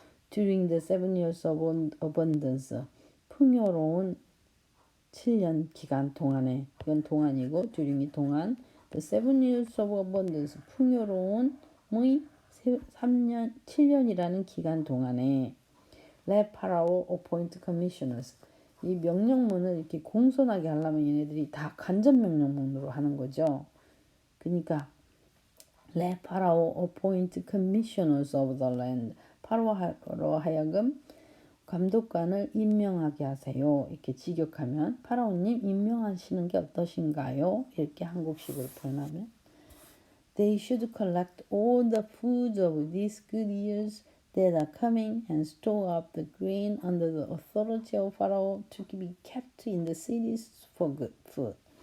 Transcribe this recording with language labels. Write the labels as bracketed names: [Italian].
[English] During the 7 years of abundance [Korean] 풍요로운 7년 기간 동안에 이건 동안이고 during이 동안 [English] the 7 years of abundance [Korean] 풍요로운의 3년 7년이라는 기간 동안에 [English] let Pharaoh appoint commissioners [Korean] 이 명령문을 이렇게 공손하게 하려면 얘네들이 다 간접 명령문으로 하는 거죠. 그러니까 [English] let Pharaoh appoint commissioners of the land [Korean] 파라오로 하여금 감독관을 임명하게 하세요. 이렇게 직역하면 파라오님 임명하시는 게 어떠신가요? 이렇게 한국식으로 표현하면 [English] They should collect all the food of these good years that are coming and store up the grain under the authority of Pharaoh to be kept in the cities for good food.